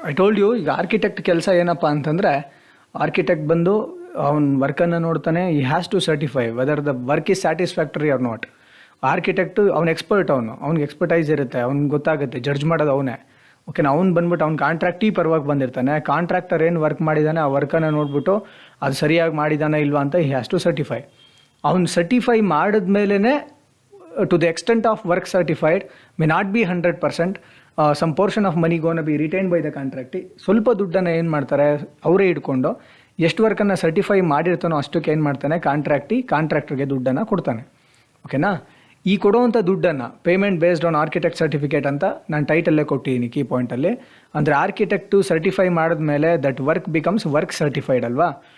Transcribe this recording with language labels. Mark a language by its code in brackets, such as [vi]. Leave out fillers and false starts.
[en] I told you, [kn] ಈಗ architect ಕೆಲಸ ಏನಪ್ಪ ಅಂತಂದರೆ ಆರ್ಕಿಟೆಕ್ಟ್ ಬಂದು ಅವ್ನ ವರ್ಕನ್ನು ನೋಡ್ತಾನೆ, [en] ಈ has to certify whether the work is satisfactory or not. [kn] Architect ಅವ್ನ ಎಕ್ಸ್ಪರ್ಟ್, ಅವ್ನಿಗೆ ಎಕ್ಸ್ಪರ್ಟೈಸ್ ಇರುತ್ತೆ, ಅವ್ನಿಗೆ ಗೊತ್ತಾಗುತ್ತೆ, ಜಡ್ಜ್ ಮಾಡೋದು ಅವನೇ. ಓಕೆನಾ. ಅವ್ನು ಬಂದ್ಬಿಟ್ಟು ಅವ್ನು ಕಾಂಟ್ರಾಕ್ಟಿ ಪರವಾಗಿ ಬಂದಿರ್ತಾನೆ, ಕಾಂಟ್ರಾಕ್ಟರ್ ಏನು ವರ್ಕ್ ಮಾಡಿದ್ದಾನೆ ಆ ವರ್ಕನ್ನು ನೋಡ್ಬಿಟ್ಟು ಅದು ಸರಿಯಾಗಿ ಮಾಡಿದ್ದಾನೆ ಇಲ್ವಾ ಅಂತ [en] He has to certify. [kn] ಅವ್ನು ಸರ್ಟಿಫೈ ಮಾಡಿದ್ಮೇಲೆ [en] to the extent of work certified may not be 100%, some portion of money gonna be retained by the contractee. [kn] ಸ್ವಲ್ಪ ದುಡ್ಡನ್ನು ಏನು ಮಾಡ್ತಾರೆ ಅವರೇ ಇಟ್ಕೊಂಡು ಎಷ್ಟು ವರ್ಕನ್ನು ಸರ್ಟಿಫೈ ಮಾಡಿರ್ತಾನೋ ಅಷ್ಟಕ್ಕೆ ಏನು ಮಾಡ್ತಾನೆ ಕಾಂಟ್ರಾಕ್ಟರ್ಗೆ ದುಡ್ಡನ್ನು ಕೊಡ್ತಾನೆ. ಓಕೆನಾ. ಈ ಕೊಡುವಂಥ ದುಡ್ಡನ್ನು payment based on architect certificate ಅಂತ ನಾನು ಟೈಟಲ್ಲೇ ಕೊಟ್ಟಿದ್ದೀನಿ ಕೀ ಪಾಯಿಂಟಲ್ಲಿ. ಅಂದರೆ ಆರ್ಕಿಟೆಕ್ಟು ಸರ್ಟಿಫೈ ಮಾಡಿದ್ಮೇಲೆ [en] that work becomes work certified [kn] ಅಲ್ವಾ.